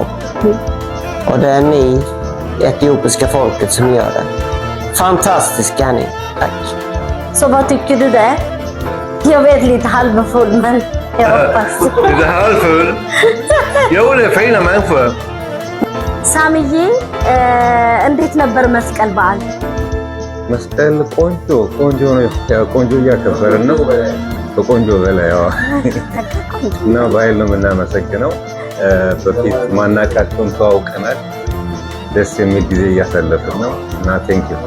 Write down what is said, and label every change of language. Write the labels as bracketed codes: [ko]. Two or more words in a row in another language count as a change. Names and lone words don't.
[sv] Och det är ni, etiopiska folket, som gör det. Fantastiska är ni. Tack. Så vad tycker du det? Jag vet lite halvfull, men jag hoppas. Lite halvfull. Jo, det är fina människor. [am] ሳሚዬ እንዴት ነበር መስቀል በዓል? መስቀል ቆንጆ ነው። ያው ቆንጆ እያከበርን ነው። ከቆንጆ በላይ ያው እና በኃይል ነው የምናመሰግነው። በፊት ማናቃቸውን ተዋውቀናል። ደስ የሚል ጊዜ እያሳለፍን ነው እና [en] thank you።